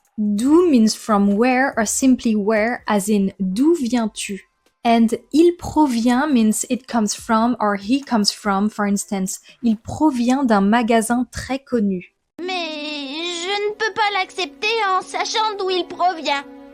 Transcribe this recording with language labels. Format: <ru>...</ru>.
<en>D'où means from where or simply where, as in</en> <fr>d'où viens-tu?</fr> <en>And</en> <fr>il provient</fr> <en>means it comes from or he comes from, for instance.</en> <fr>Il provient d'un magasin très connu. Mais je ne peux pas l'accepter en sachant d'où il provient.</fr>